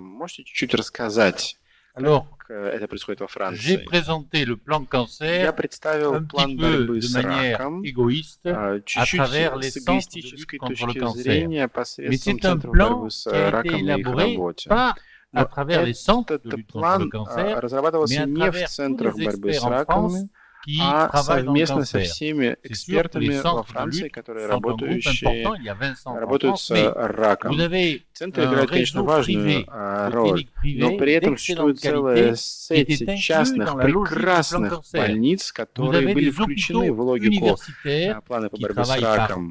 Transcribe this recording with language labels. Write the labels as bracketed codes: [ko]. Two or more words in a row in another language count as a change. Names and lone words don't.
[fr] Alors, j'ai présenté le plan cancer un petit peu de manière égoïste à travers les centres de lutte contre le cancer. Mais c'est un plan qui a été élaboré pas à travers les centres de lutte contre le cancer, mais à travers tous les experts en France [ru] а совместно со всеми экспертами во Франции, которые работают с раком. Центры играют, конечно, важную роль, но при этом существует целая сеть частных, прекрасных больниц, которые были включены в логику плана по борьбе с раком.